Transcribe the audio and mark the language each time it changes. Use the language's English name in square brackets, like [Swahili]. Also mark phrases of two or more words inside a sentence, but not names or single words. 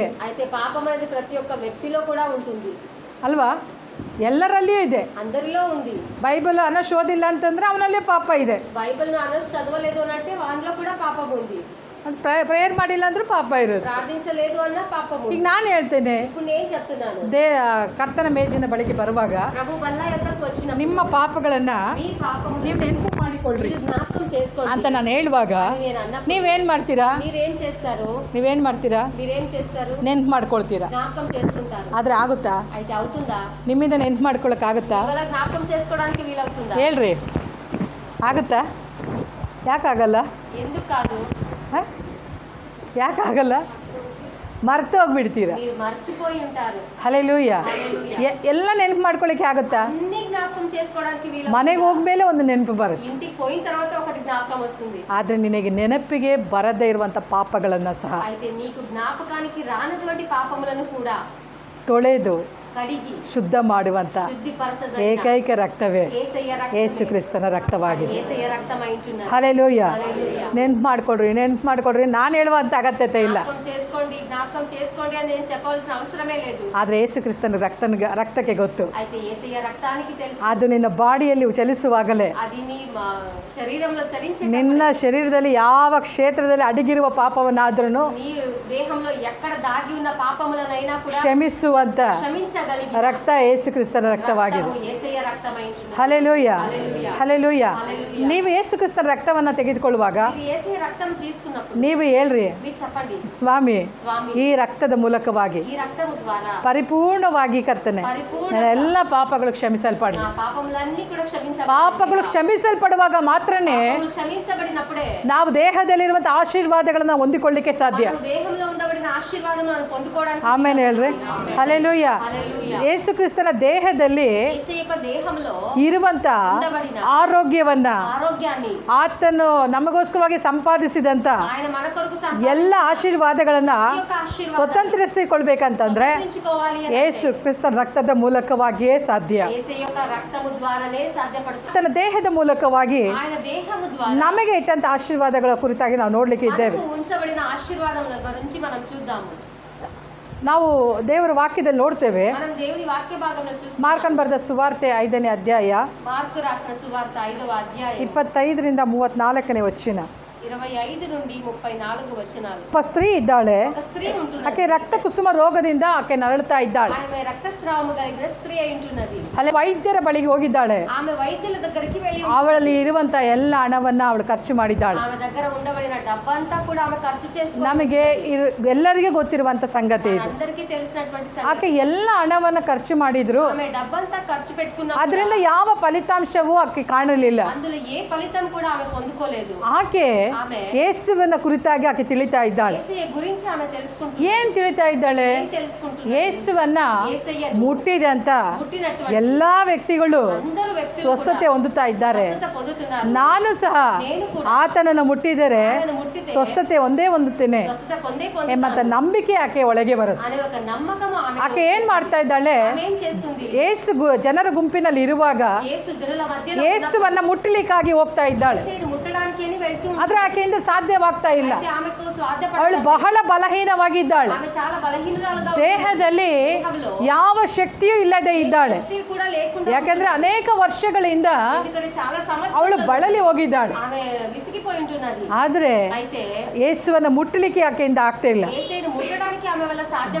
[Telugu] అయితే పాపం అనేది ప్రతి ఒక్క వ్యక్తిలో కూడా ఉంటుంది [Kannada] ಅಲ್ವಾ? ಎಲ್ಲರಲ್ಲಿಯೂ ಇದೆ. [Telugu] అందరిలో ఉంది. [Kannada] ಬೈಬಲ್ ಅನಶೋದಿಲ್ಲ ಅಂತಂದ್ರೆ ಅವನಲ್ಲೇ ಪಾಪ ಇದೆ. [Telugu] బైబిల్ అనర్స్ చదవలేదు అని అంటే వానిలో కూడా పాపం ఉంది. [Kannada] ಪ್ರೇಯರ್ ಮಾಡಿಲ್ಲ ಅಂದ್ರೂ ಪಾಪ ಇರೋದು. [Telugu] ప్రార్థించలేదు అన్న పాపం [Kannada] ಈಗ [Telugu] ఉంది. [Kannada] ನಾನು ಹೇಳ್ತೇನೆ, [Telugu] ఇప్పుడు నేను చెప్తున్నాను, [Kannada] ಕರ್ತನ ಮೇಜಿನ ಬಳಿಗೆ ಬರುವಾಗ [Telugu] ప్రభు బల్ల యొక్కకు వచ్చిన [Kannada] ನಿಮ್ಮ ಪಾಪಗಳನ್ನ [Telugu] మీ పాపము [Kannada] ನೀವು ನೆನಪು ಮಾಡಿಕೊಳ್ಳ್ರಿ [Telugu] మీరు జ్ఞాపకం చేసుకోండి [Kannada] ಅಂತ ನಾನು ಹೇಳುವಾಗ [Telugu] అని నేను అన్నప్పుడు [Kannada] ನೀವೇನ್ ಮಾಡ್ತೀರಾ? [Telugu] మీరేం చేస్తారు? [Kannada] ನೀವೇನ್ ಮಾಡ್ತೀರಾ? [Telugu] మీరేం చేస్తారు? [Kannada] ನೆನ್ಪು ಮಾಡ್ಕೊಳ್ತೀರಾ. [Telugu] జ్ఞాపకం చేసుకుంటారు. [Kannada] ಆದ್ರೆ ಆಗುತ್ತಾ? [Telugu] అయితే అవుతుందా? [Kannada] ನಿಮ್ಮಿಂದ ನೆನ್ಪು ಮಾಡ್ಕೊಳಕ್ ಆಗುತ್ತಾ? [Telugu] ఇవాళ జ్ఞాపకం చేసుకోవడానికి వీలవుతుందా? [Kannada] ಹೇಳ್ರಿ, ಆಗುತ್ತಾ? ಯಾಕಾಗಲ್ಲ? [Telugu] ఎందుకు కాదు? [Kannada] ಹ? ಯಾಕಾಗಲ್ಲ? ಮರ್ತು ಹೋಗ್ಬಿಡ್ತೀರಾ. [Telugu] మీరు మర్చిపోయి ఉంటారు. [Kannada] ಹಲ್ಲೆಲೂಯ. [Telugu] హల్లెలూయా. [Kannada] ಎಲ್ಲ ನೆನಪು ಮಾಡ್ಕೊಳಕ್ಕೆ ಆಗುತ್ತಾ? [Telugu] అన్ని జ్ఞాపకం చేసుకోవడానికి వీలు. [Kannada] ಮನೆಗೆ ಹೋಗ್ಮೇಲೆ ಒಂದು ನೆನಪು ಬರುತ್ತೆ. [Telugu] ఇంటికి పోయిన తర్వాత ఒకటి జ్ఞాపకం వస్తుంది. [Kannada] ಆದ್ರೆ ನಿನಗೆ ನೆನಪಿಗೆ ಬರದೇ ಇರುವಂತ ಪಾಪಗಳನ್ನ ಸಹ [Telugu] అయితే నీకు జ్ఞాపకానికి రానటువంటి పాపములను కూడా [Kannada] ತೊಳೆದು [Telugu] కడిగి [Kannada] ಶುದ್ಧ ಮಾಡುವಂತ [Telugu] శుద్ధిపరచదగిన [Kannada] ಏಕೈಕ ರಕ್ತವೇ [Telugu] యేసయ్య రక్తమే. [Kannada] ಯೇಸು ಕ್ರಿಸ್ತನ ರಕ್ತವಾಗಿದೆ. [Telugu] యేసయ్య రక్తమైంటున్నది. [Kannada] ಹಲ್ಲೆಲೂಯ. [Telugu] హల్లెలూయా. [Kannada] ನೆನ್ಪು ಮಾಡ್ಕೊಳ್ರಿ. ನಾನು ಹೇಳುವಂತ ಅಗತ್ಯತೆ ಇಲ್ಲ. [Telugu] జ్ఞాపకం చేసుకోండి అని నేను చెప్పవలసిన అవసరమే లేదు. [Kannada] ಆದ್ರೆ ಯೇಸು ಕ್ರಿಸ್ತನ ರಕ್ತಕ್ಕೆ ಗೊತ್ತು. [Telugu] అయితే యేసయ్య రక్తానికి తెలుసు. [Kannada] ಅದು ನಿನ್ನ ಬಾಡಿಯಲ್ಲಿ ಚಲಿಸುವಾಗಲೇ [Telugu] అది నీ శరీరంలో చరించే [Kannada] ನಿನ್ನ ಶರೀರದಲ್ಲಿ ಯಾವ ಕ್ಷೇತ್ರದಲ್ಲಿ ಅಡಗಿರುವ ಪಾಪವನ್ನಾದ್ರೂ [Telugu] నీ దేహంలో ఎక్కడ దాగి ఉన్న పాపములనైనా కూడా [Kannada] ಕ್ಷಮಿಸುವಂತ [Telugu] క్షమించగలిగిన [Kannada] ರಕ್ತ ಯೇಸು ಕ್ರಿಸ್ತನ ರಕ್ತವಾಗಿದೆ. [Telugu] రక్తము యేసయ్య రక్తమైంటున్నది. [Kannada] ಹಲ್ಲೆಲೂಯ. [Telugu] హల్లెలూయా. [Kannada] ಹಲ್ಲೆಲೂಯ. [Telugu] హల్లెలూయా. [Kannada] ನೀವು ಯೇಸು ಕ್ರಿಸ್ತನ ರಕ್ತವನ್ನ ತೆಗೆದುಕೊಳ್ಳುವಾಗ [Telugu] మీరు యేసయ్య రక్తం తీసుకున్నప్పుడు [Kannada] ನೀವು ಹೇಳ್ರಿ, [Telugu] మీరు చెప్పండి, [Kannada] ಸ್ವಾಮಿ, [Telugu] స్వామి, [Kannada] ಈ ರಕ್ತದ ಮೂಲಕವಾಗಿ [Telugu] ఈ రక్తము ద్వారా [Kannada] ಪರಿಪೂರ್ಣವಾಗಿ ಕರ್ತನೆ [Telugu] పరిపూర్ణ [Kannada] ನನ್ನ ಎಲ್ಲ ಪಾಪಗಳು ಕ್ಷಮಿಸಲ್ಪಡಲಿ. [Telugu] నా పాపములన్నీ కూడా క్షమించబడి [Kannada] ಪಾಪಗಳು ಕ್ಷಮಿಸಲ್ಪಡುವಾಗ ಮಾತ್ರನೇ [Telugu] పాపములు క్షమించబడినప్పుడే [Kannada] ನಾವು ದೇಹದಲ್ಲಿರುವಂತಹ ಆಶೀರ್ವಾದಗಳನ್ನ ಹೊಂದಿಕೊಳ್ಳಿಕ್ಕೆ ಸಾಧ್ಯ. [Telugu] మనము దేహంలో ఉండబడిన ఆశీర్వాదం మనం పొందుకోవడానికి [Kannada] ಆಮೇಲೆ ಹೇಳ್ರಿ, ಹಲ್ಲೆಲೂಯ. [Telugu] హల్లెలూయా. [Kannada] ಯೇಸು ಕ್ರಿಸ್ತನ ದೇಹದಲ್ಲಿ [Telugu] యేసయ్య యొక్క దేహంలో [Kannada] ಇರುವಂತ [Telugu] ఉండబడిన [Kannada] ಆರೋಗ್ಯವನ್ನ [Telugu] ఆరోగ్యాన్ని [Kannada] ಆತನು ನಮಗೋಸ್ಕರವಾಗಿ ಸಂಪಾದಿಸಿದಂತ [Telugu] ఆయన మన కొరకు [Kannada] ಎಲ್ಲ ಆಶೀರ್ವಾದಗಳನ್ನ [Telugu] ఈ యొక్క ఆశీర్వాదాన్ని [Kannada] ಸ್ವತಂತ್ರಿಸಿಕೊಳ್ಬೇಕಂತಂದ್ರೆ [Telugu] స్వతంత్రించుకోవాలి అని [Kannada] ಯೇಸು ಕ್ರಿಸ್ತನ ರಕ್ತದ ಮೂಲಕವಾಗಿಯೇ ಸಾಧ್ಯ. [Telugu] యేసయ్య యొక్క రక్తము ద్వారానే సాధ్యపడుతుంది. [Kannada] ತನ್ನ ದೇಹದ ಮೂಲಕವಾಗಿ [Telugu] ఆయన దేహము ద్వారా [Kannada] ನಮಗೆ ಇಟ್ಟಂತ ಆಶೀರ್ವಾದಗಳ ಕುರಿತಾಗಿ ನಾವು ನೋಡ್ಲಿಕ್ಕೆ ಇದ್ದೇವೆ. [Telugu] మనకు ఉంచబడిన ఆశీర్వాదముల గురించి మనం చూద్దాము. [Kannada] ನಾವು ದೇವರ ವಾಕ್ಯದಲ್ಲಿ ನೋಡ್ತೇವೆ. [Telugu] మనం దేవుని వాక్య భాగంలో చూస్తాం. [Kannada] ಮಾರ್ಕನ್ ಬರೆದ ಸುವಾರ್ತೆ 5ನೇ ಅಧ್ಯಾಯ [Telugu] మార్కు రాసిన సువార్త 5వ అధ్యాయం [Kannada] 25ರಿಂದ 34ನೇ ವಚನ. [Telugu] 25 నుండి 34 వచనాలు. [Kannada] ಒಬ್ಬ ಸ್ತ್ರೀ ಇದ್ದಾಳೆ, [Telugu] ఒక స్త్రీ ఉంటున్నది. [Kannada] ಆಕೆ ರಕ್ತ ಕುಸುಮ ರೋಗದಿಂದ ಆಕೆ ನರಳುತ್ತಾ ಇದ್ದಾಳೆ. [Telugu] ఆమె రక్తస్రావము కలిగిన స్త్రీ అయి ఉంటున్నది. [Kannada] ಅಲ್ಲಿ ವೈದ್ಯರ ಬಳಿಗೆ ಹೋಗಿದ್ದಾಳೆ. [Telugu] ఆమె వైద్యుల దగ్గరికి వెళ్ళి [Kannada] ಅವಳಲ್ಲಿ ಇರುವಂತ ಎಲ್ಲ ಹಣವನ್ನ ಅವಳು ಖರ್ಚು ಮಾಡಿದ್ದಾಳೆ. [Telugu] ఆమె దగ్గర ఉండబడిన డబ్బంతా కూడా ఆమె ఖర్చు చేసుకుని [Kannada] ನಮಗೆ ಎಲ್ಲರಿಗೂ ಗೊತ್ತಿರುವಂತ ಸಂಗತಿ ಇದು. [Telugu] అందరికీ తెలిసినటువంటి సంగతి. [Kannada] ಆಕೆ ಎಲ್ಲ ಹಣವನ್ನ ಖರ್ಚು ಮಾಡಿದ್ರು, [Telugu] ఆమె డబ్బంతా ఖర్చు పెట్టుకున్న [Kannada] ಅದರಿಂದ ಯಾವ ಫಲಿತಾಂಶವೂ ಆಕೆ ಕಾಣಲಿಲ್ಲ. [Telugu] అందులో ఏ ఫలితం కూడా ఆమె పొందుకోలేదు. [Kannada] ಆಕೆ [Telugu] ఆమె [Kannada] ಯೇಸುವನ್ನ ಕುರಿತಾಗಿ ಆಕೆ ತಿಳಿತಾ ಇದ್ದಾಳೆ. [Telugu] యేసయ్య గురించి ఆమె తెలుసుకుంటుంది. [Kannada] ಏನ್ ತಿಳಿತಾ ಇದ್ದಾಳೆ? [Telugu] ఏం తెలుసుకుంటుంది? [Kannada] ಯೇಸುವನ್ನ [Telugu] యేసయ్యను [Kannada] ಮುಟ್ಟಿದಂತ [Telugu] ముట్టినటువంటి [Kannada] ಎಲ್ಲಾ ವ್ಯಕ್ತಿಗಳು [Telugu] అందరూ వ్యక్తులు [Kannada] ಸ್ವಸ್ಥತೆ ಹೊಂದುತ್ತಾ ಇದ್ದಾರೆ. [Telugu] స్వస్థత పొందుతున్నారు. [Kannada] ನಾನು ಸಹ [Telugu] నేను కూడా [Kannada] ಆತನನ್ನು ಮುಟ್ಟಿದರೆ [Telugu] ఆయనను ముట్టితే [Kannada] ಸ್ವಸ್ಥತೆ ಹೊಂದೇ ಹೊಂದುತ್ತೇನೆ [Telugu] స్వస్థత పొందే [Kannada] ಎಂಬಂತ [Telugu] పొందుతాను [Kannada] ನಂಬಿಕೆ ಆಕೆ ಒಳಗೆ ಬರುತ್ತೆ. [Telugu] అనే ఒక నమ్మకం ఆమె [Kannada] ಆಕೆ ಏನ್ ಮಾಡ್ತಾ ಇದ್ದಾಳೆ? [Telugu] ఆమె ఏం చేస్తుంది? [Kannada] ಯೇಸು ಜನರ ಗುಂಪಿನಲ್ಲಿ ಇರುವಾಗ [Telugu] యేసు జనుల మధ్యలో [Kannada] ಯೇಸುವನ್ನ ಮುಟ್ಟಲಿಕ್ಕಾಗಿ ಹೋಗ್ತಾ ಇದ್ದಾಳೆ. [Telugu] యేసయ్యను ముట్టడానికి అని వెళ్తూ [Kannada] ಆದ್ರೆ ಆಕೆಯಿಂದ ಸಾಧ್ಯವಾಗ್ತಾ ಇಲ್ಲ. [Telugu] అయితే ఆమెకు [Kannada] ಅವಳು [Telugu] స్వార్థపడ [Kannada] ಬಹಳ ಬಲಹೀನವಾಗಿದ್ದಾಳೆ. [Telugu] ఆమె చాలా బలహీనురాలుగా ఉంది. [Kannada] ದೇಹದಲ್ಲಿ [Telugu] దేహంలో [Kannada] ಯಾವ ಶಕ್ತಿಯೂ ಇಲ್ಲದೆ ಇದ್ದಾಳೆ. [Telugu] శక్తి కూడా లేకుండా [Kannada] ಯಾಕಂದ್ರೆ ಅನೇಕ ವರ್ಷಗಳಿಂದ [Telugu] ఎందుకంటే చాలా [Kannada] ಅವಳು [Telugu] సమస్యలు [Kannada] ಬಳಲಿ ಹೋಗಿದ್ದಾಳೆ. [Telugu] ఆమె విసిగిపోయి ఉంటున్నది. [Kannada] ಆದ್ರೆ [Telugu] అయితే [Kannada] ಯೇಸುವನ್ನ ಮುಟ್ಟಲಿಕ್ಕೆ ಆಕೆಯಿಂದ ಆಗ್ತಾ ಇಲ್ಲ. [Telugu] యేసయ్యను ముట్టడానికి ఆమె వల్ల సాధ్యం